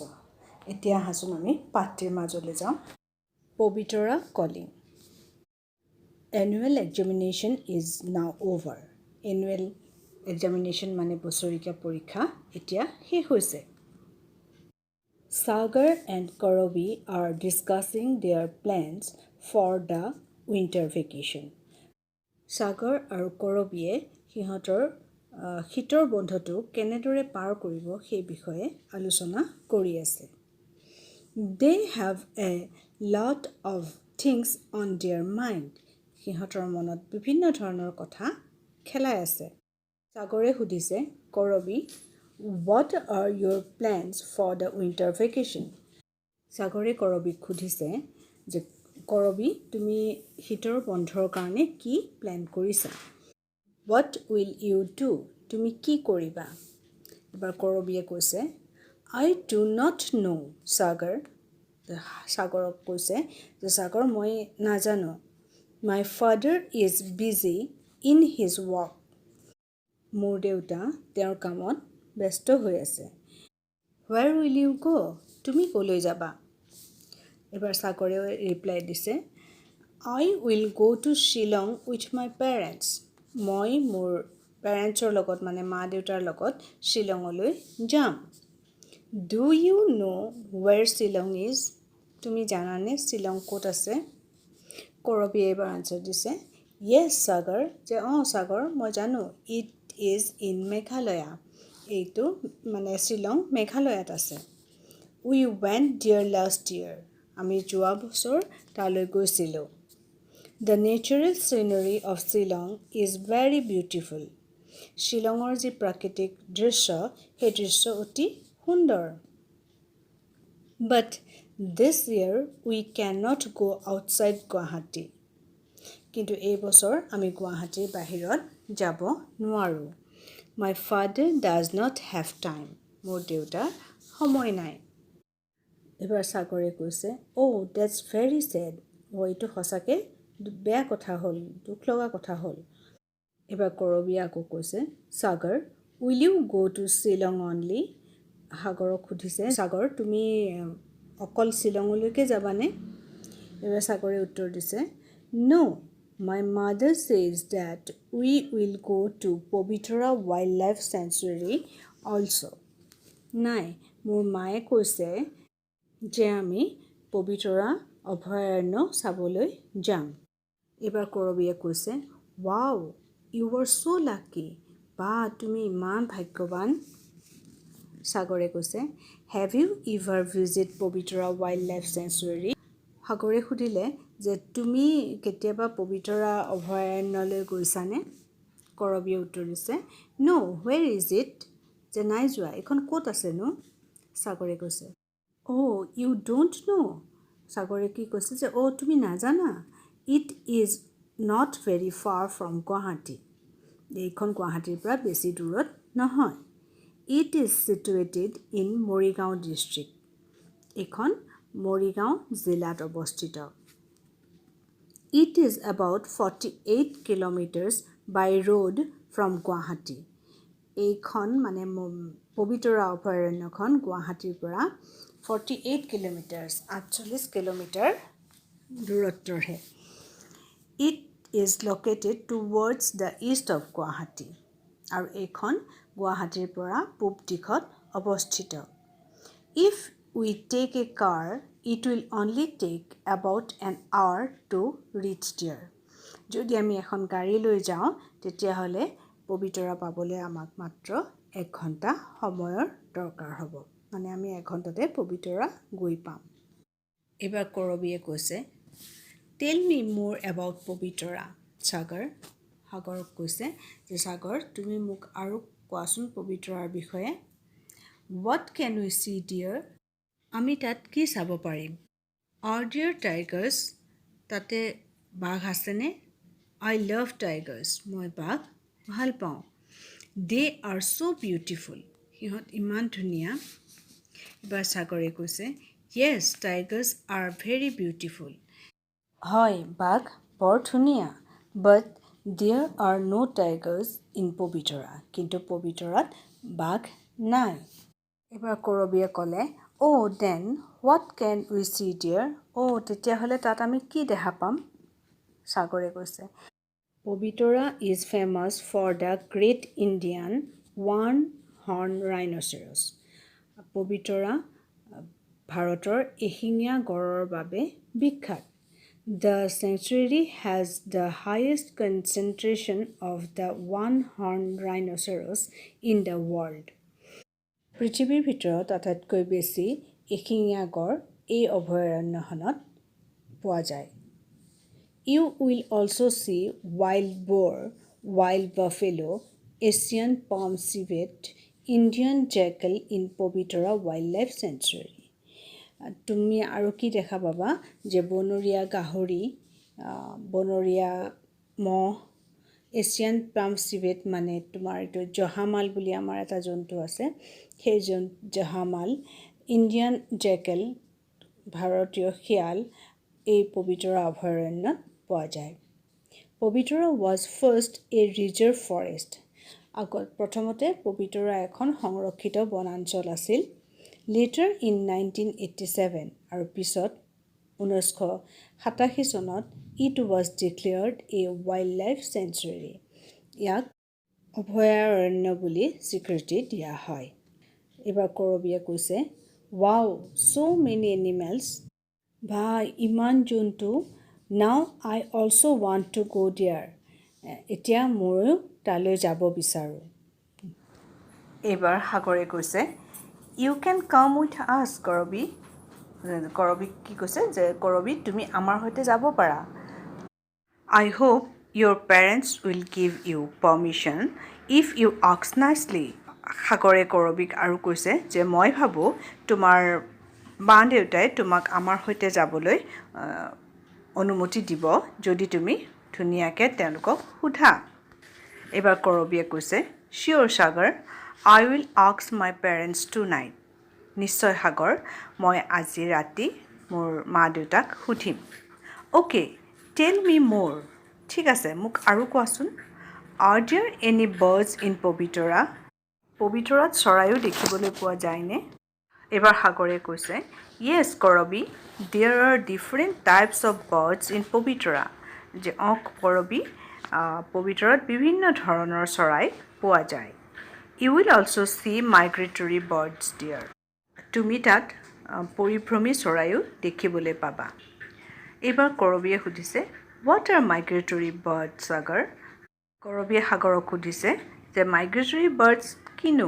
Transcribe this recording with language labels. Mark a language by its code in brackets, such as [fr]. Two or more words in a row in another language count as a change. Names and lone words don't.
[as] এতিয়া আহাচোন আমি পাঠটিৰ মাজলৈ যাওঁ। পবিতৰা কলিং। [en] Annual examination is now over. Annual examination [as] মানে বছৰেকীয়া পৰীক্ষা এতিয়া শেষ হৈছে। [en] Sagar and Karobi are discussing their plans for the winter vacation. [as] সাগৰ আৰু কৰবীয়ে সিহঁতৰ শীতৰ বন্ধটো কেনেদৰে পাৰ কৰিব সেই বিষয়ে আলোচনা কৰি আছে। [en] They have a lot of things on their mind. [as] সিহঁতৰ মনত বিভিন্ন ধৰণৰ কথা খেলাই আছে। সাগৰে সুধিছে কৰবী, [en] What are your plans for the winter vacation? [as] সাগৰে কৰবীক সুধিছে যে কৰবী, তুমি শীতৰ বন্ধৰ কাৰণে কি প্লেন কৰিছা? [en] What will you do? [as] তুমি কি কৰিবা? এবাৰ কৰবীয়ে কৈছে, [en] I do not know, সাগৰ। [as] সাগৰক কৈছে যে সাগৰ, মই নাজানো। [en] My father is busy in his work. [as] মোৰ দেউতা তেওঁৰ কামত ব্যস্ত হৈ আছে। [en] Where will you go? [as] তুমি ক'লৈ যাবা? এবাৰ সাগৰে ৰিপ্লাই দিছে, [en] I will go to Shillong with my parents. [as] মই মোৰ পেৰেণ্টছৰ লগত মানে মা দেউতাৰ লগত শ্বিলঙলৈ যাম। [en] Do you know where Shillong is? [as] তুমি জানানে শ্বিলং ক'ত আছে? কৰবীয়ে এইবাৰ আনচাৰ দিছে, Yes, সাগৰ। যে সাগৰ, মই জানো। [en] It is in [as] মেঘালয়া। এইটো মানে শ্বিলং মেঘালয়াত আছে। [en] We went there last year. [as] আমি যোৱা বছৰ তালৈ গৈছিলোঁ। [en] The natural scenery of Shillong is very beautiful. [as] শ্বিলঙৰ যি প্ৰাকৃতিক দৃশ্য, সেই দৃশ্য অতি সুন্দৰ। [en] But this year we cannot go outside Guwahati. [as] কিন্তু এই বছৰ আমি গুৱাহাটীৰ বাহিৰত যাব নোৱাৰোঁ। [en] My father does not have time. [as] মোৰ দেউতাৰ সময় নাই। এবাৰ সাগৰে কৈছে, [en] Oh, that's very sad. [as] এইটো সঁচাকৈ বেয়া কথা হ'ল, দুখ লগা কথা হ'ল। এবাৰ কৰবীয়ে আকৌ কৈছে, সাগৰ, [en] Will you go to Shillong only? [as] সাগৰক সুধিছে, সাগৰ, তুমি অকল শ্বিলঙলৈকে যাবানে? এবাৰ সাগৰে উত্তৰ দিছে, [en] No, my mother says that we will go to Pabitra Wildlife Sanctuary also. [as] নাই, মোৰ মায়ে কৈছে যে আমি পবিতৰা অভয়াৰণ্য চাবলৈ যাম। এইবাৰ কৰবীয়ে কৈছে, [en] Wow, you were so lucky. [as] বা, তুমি ইমান ভাগ্যৱান। সাগৰে কৈছে, [en] Have you ever visited Pabitra Wildlife Sanctuary? [as] সাগৰে সুধিলে যে তুমি কেতিয়াবা পবিতৰা অভয়াৰণ্যলৈ গৈছানে? কৰবীয়ে উত্তৰ দিছে, [en] No, where is it? [as] যে নাই যোৱা, এখন ক'ত আছেনো? সাগৰে কৈছে, [en] Oh, you don't know. [as] সাগৰে কি কৈছে যে তুমি নাজানা? [en] It is not very far from Guwahati. [as] এইখন গুৱাহাটীৰ পৰা বেছি দূৰত নহয়. [en] It is situated in Morrigaon district. [as] এইখন মৰিগাঁও জিলাত অৱস্থিত. [en] It is about 48 kilometers by road from Guwahati. [as] এইখন মানে পবিতৰা অভয়াৰণ্যখন গুৱাহাটীৰ পৰা 48 kilometers, 48 কিলোমিটাৰ দূৰত্বৰহে. [en] It is located towards the east of Guwahati. [as] আৰু এইখন গুৱাহাটীৰ পৰা পূব দিশত অৱস্থিত. [en] If we take a car, it will only take about an hour to reach there. [as] যদি আমি এখন গাড়ী লৈ যাওঁ তেতিয়াহ'লে পবিতৰা পাবলৈ আমাক মাত্ৰ 1 ঘণ্টা সময়ৰ দৰকাৰ হ'ব. মানে আমি 1 ঘণ্টাতে পবিতৰা গৈ পাম. এবাৰ কৰবীয়ে কৈছে, [en] Tell me more about পবিতৰা. [as] সাগৰক কৈছে যে সাগৰ তুমি মোক আৰু কোৱাচোন পবিতৰাৰ বিষয়ে. [en] What can we see there? [as] আমি তাত কি চাব পাৰিম? [en] Are there tigers? [as] তাতে বাঘ আছেনে? [en] I love tigers. [as] মই বাঘ ভাল পাওঁ. [en] They are so beautiful. [as] সিহঁত ইমান ধুনীয়া. এবাৰ সাগৰে কৈছে, [en] Yes, tigers are very beautiful. [as] হয়, বাঘ বৰ ধুনীয়া. [en] But there are no tigers in পবিতৰা. [as] কিন্তু পবিতৰাত বাঘ নাই. এবাৰ কৰবীয়ে ক'লে, [en] Oh, then what can we see there? [as] তেতিয়াহ'লে তাত আমি কি দেখা পাম? সাগৰে কৈছে, পবিতৰা [en] is famous for the great Indian one-horn rhinoceros. [as] পবিতৰা ভাৰতৰ এশিঙীয়া গঁড়ৰ বাবে বিখ্যাত. [en] The sanctuary has the highest concentration of the one-horn rhinoceros in the world. [as] পৃথিৱীৰ ভিতৰত আটাইতকৈ বেছি এশিঙীয়া গঁড় এই অভয়াৰণ্যখনত পোৱা যায়. [en] You will also see wild boar, wild buffalo, Asian palm civet, Indian jackal in Pabitra Wildlife Sanctuary. [as] তুমি আৰু কি দেখা পাবা যে বনৰীয়া গাহৰি, বনৰীয়া মহ, [en] Asian palm civet [as] মানে তোমাৰ এইটো জহামাল বুলি আমাৰ এটা জন্তু আছে, সেই জহামাল, [en] Indian jackal [as] ভাৰতীয় শিয়াল এই পবিতৰা অভয়াৰণ্যত পোৱা যায়. [en] পবিতৰা was first a reserve forest. [as] আগত প্ৰথমতে পবিতৰা এখন সংৰক্ষিত বনাঞ্চল আছিল. [en] Later in 1987 [as] আৰু পিছত 1987 চনত [en] it was declared a wildlife sanctuary. [as] ইয়াক অভয়াৰণ্য বুলি স্বীকৃতি দিয়া হয়. এবাৰ কৰবীয়ে কৈছে, [en] Wow, so many animals. [as] ভাই ইমান জন্তু. [en] Now I also want to go there. [as] এতিয়া ময়ো তালৈ যাব বিচাৰোঁ. এবাৰ সাগৰে কৈছে, [en] You can come with us, কৰবী. [as] কৰবী কি কৈছে যে কৰবী তুমি আমাৰ সৈতে যাব পাৰা. [en] I hope your parents will give you permission if you ask nicely. [as] সাগৰে কৰবীক আৰু কৈছে যে মই ভাবোঁ তোমাৰ মা দেউতাই তোমাক আমাৰ সৈতে যাবলৈ অনুমতি দিব যদি তুমি ধুনীয়াকৈ তেওঁলোকক সোধা. এবাৰ কৰবীয়ে কৈছে, [en] Sure, সাগৰ. I will ask my parents tonight. [as] নিশ্চয় সাগৰ, মই আজি ৰাতি মোৰ মা দেউতাক সুধিম. [en] Okay, tell me more. [as] ঠিক আছে, মোক আৰু কোৱাচোন. [en] Are there any birds in পবিতৰা? [as] পবিতৰাত চৰাইও দেখিবলৈ পোৱা যায়নে? এবাৰ সাগৰে কৈছে, Yes, কৰবী. [en] There are different types of birds in পবিতৰা. [as] যে কৰবী, পবিতৰাত বিভিন্ন ধৰণৰ চৰাই পোৱা যায়. [en] You will also see migratory birds there. [as] তুমি তাত পৰিভ্ৰমী চৰাইও দেখিবলৈ পাবা. এইবাৰ কৰবীয়ে সুধিছে, [en] What are migratory birds, সাগৰ? [as] কৰবীয়ে সাগৰক সুধিছে যে [en] migratory birds [as] কিনো?